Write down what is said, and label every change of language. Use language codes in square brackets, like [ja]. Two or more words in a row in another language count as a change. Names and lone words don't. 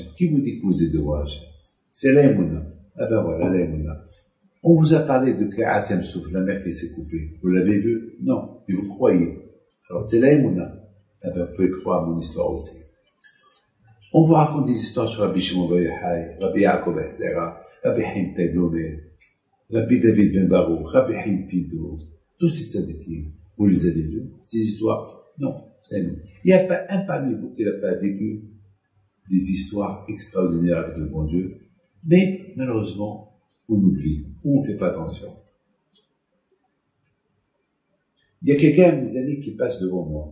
[fr] Qui vous dit que vous êtes devant Hachem? C'est l'aïmouna. Ah ben voilà, l'aïmouna. On vous a parlé de Ka'atem Souf, la mer qui s'est coupée. Vous l'avez vu? Non, mais vous croyez. Alors c'est l'aïmouna. Ah ben vous pouvez croire à mon histoire aussi. On vous raconte des histoires sur Rabbi Shimon Bar Yochai, Rabbi Yaakov Ezra, Rabbi Haim Taglomer, Rabbi David Ben Baruch, Rabbi Haim Pido, tous ces tzadikim. Vous les avez vus, ces histoires? Non, c'est nous. Il n'y a pas un parmi vous qui n'a pas vécu des histoires extraordinaires avec le bon Dieu, mais malheureusement, on oublie, ou on ne fait pas attention. Il y a quelqu'un, mes amis, qui passe devant moi.